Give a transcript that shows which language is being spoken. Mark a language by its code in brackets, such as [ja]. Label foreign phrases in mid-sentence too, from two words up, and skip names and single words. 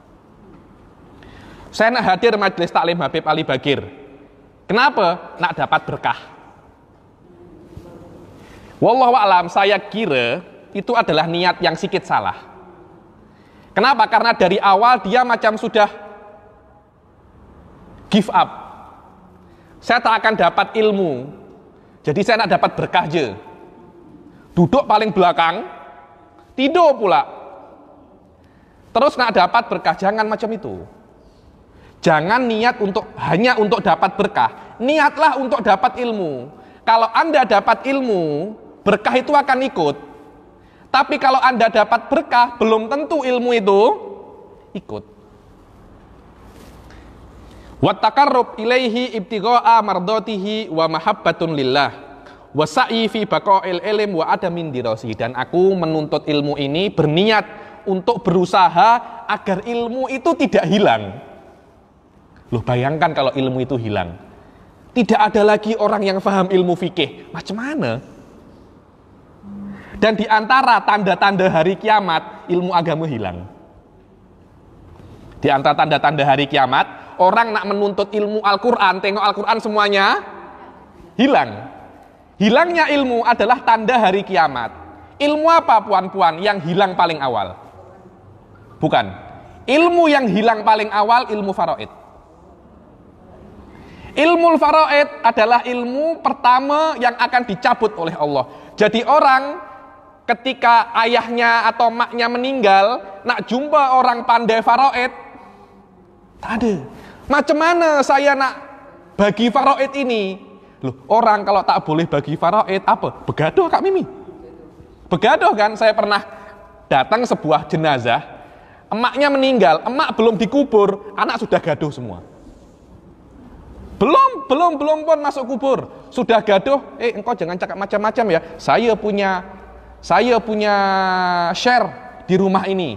[ms] Saya nak hadir majelis taklim Habib Ali Bagir. Kenapa? Nak dapat berkah. [ar] والله أعلم, [ms] saya kira itu adalah niat yang sedikit salah. Kenapa? Karena dari awal dia macam sudah [en] give up. [ms] Saya tak akan dapat ilmu, jadi saya nak dapat berkah je. Duduk paling belakang, tidur pula. Terus nak dapat berkah, jangan macam itu. Jangan niat hanya untuk dapat berkah. Niatlah untuk dapat ilmu. Kalau Anda dapat ilmu, berkah itu akan ikut. Tapi kalau Anda dapat berkah, belum tentu ilmu itu ikut. [ar] وتقرب إليه ابتغاء مرضاته ومحبة لله والسعي في بقاء العلم وعدم اندراسه. [ms] Dan aku menuntut ilmu ini berniat untuk berusaha agar ilmu itu tidak hilang. Loh, bayangkan kalau ilmu itu hilang. Tidak ada lagi orang yang paham ilmu fikih. Macam mana? Dan di antara tanda-tanda hari kiamat, ilmu agama hilang. Di antara tanda-tanda hari kiamat, orang nak menuntut ilmu Al-Quran, tengok Al-Quran semuanya hilang. Hilangnya ilmu adalah tanda hari kiamat. Ilmu apa puan-puan yang hilang paling awal? Bukan. Ilmu yang hilang paling awal ilmu faraid. Ilmu faraid adalah ilmu pertama yang akan dicabut oleh Allah. Jadi orang ketika ayahnya atau maknya meninggal, nak jumpa orang pandai faraid, tak ada. Macam mana saya nak bagi faraid ini? Loh, orang kalau tak boleh bagi faraid apa? Begaduh Kak Mimi. Begaduh kan? Saya pernah datang sebuah jenazah, emaknya meninggal, emak belum dikubur, anak sudah gaduh semua. Belum pun masuk kubur, sudah gaduh. Engkau jangan cakap macam-macam ya. Saya punya share di rumah ini.